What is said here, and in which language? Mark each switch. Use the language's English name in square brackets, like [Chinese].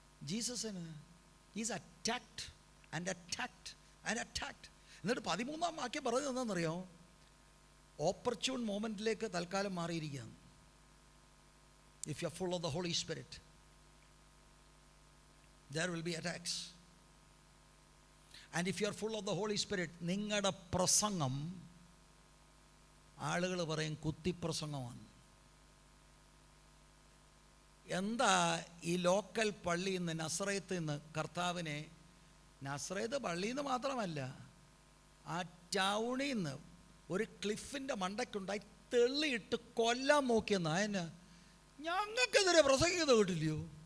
[English] ജീസസിന് is attacked and attacked and attacked. [Malayalam] എന്നിട്ട് 13-ാം വാക്യം പറഞ്ഞത് എന്താണെന്നറിയോ? ഓപ്പർച്യൂൺ മൊമെൻറ്റിലേക്ക് തൽക്കാലം മാറിയിരിക്കുകയാണ്. [English] If you are full of the Holy Spirit there will be attacks. And if you are full of the Holy Spirit, [Malayalam] നിങ്ങളുടെ പ്രസംഗം ആളുകൾ പറയും കുത്തിപ്രസംഗമാണ്. എന്താ ഈ ലോക്കൽ പള്ളിയിൽ നിന്ന്, നസറേത്ത് നിന്ന് കർത്താവിനെ, നസറേത്ത് പള്ളിയിൽ നിന്ന് മാത്രമല്ല, ആ ടൗണിൽ നിന്ന് ഒരു ക്ലിഫിൻ്റെ മണ്ടയ്ക്കുണ്ടായി തെള്ളിയിട്ട് കൊല്ലാൻ നോക്കിയെന്നാ. അതിന് ഞങ്ങൾക്കെതിരെ പ്രസംഗിക്കുന്നത് കേട്ടില്ലയോ?